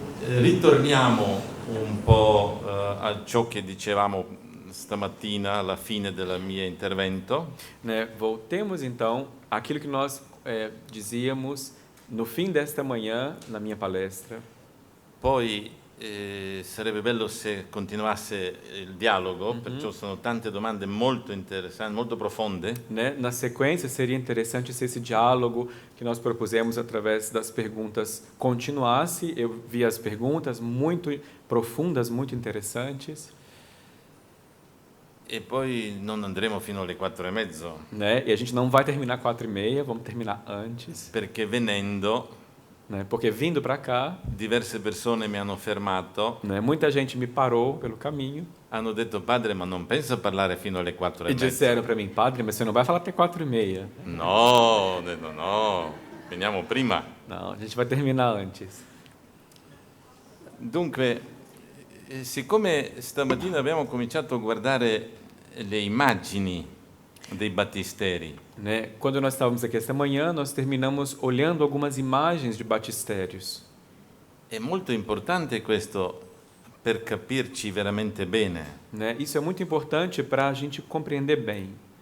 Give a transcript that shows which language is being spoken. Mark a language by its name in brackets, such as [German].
[Italian] Ritorniamo un po' a ciò che dicevamo stamattina alla fine del mio intervento. [Portuguese] Né? Voltemos então àquilo que nós dizíamos no fim desta manhã na minha palestra. [Italian] Poi sarebbe bello se continuasse il dialogo, perciò sono tante domande molto interessanti, molto profonde. [Portuguese] Né? Na sequência, seria interessante se esse diálogo que nós propusemos através das perguntas continuasse. Eu vi as perguntas muito profundas, muito interessantes. [Italian] E poi non andremo fino alle 4:30. [Portuguese] Né? E a gente não vai terminar 4:30, vamos terminar antes. [Italian] Perché venendo, [Portuguese] né? Porque vindo para cá, [Italian] diverse persone mi hanno fermato. [Portuguese] né? Muita gente me parou pelo caminho. [Italian] Hanno detto: padre, ma non pensa parlare fino alle 4:30? [Portuguese] E disseram para mim: padre, mas você não vai falar até 4:30? [Italian] No, ho detto no, veniamo prima. [Portuguese] Não, a gente vai terminar antes. [Italian] Dunque, siccome stamattina abbiamo cominciato a guardare le immagini dei battisteri, [Portuguese] Né? Quando nós estávamos aqui esta manhã, nós terminamos olhando algumas imagens de batisterios. [Italian] è molto importante questo per capirci veramente bene. [Portuguese] Né? Isso é muito importante para a gente compreender bem.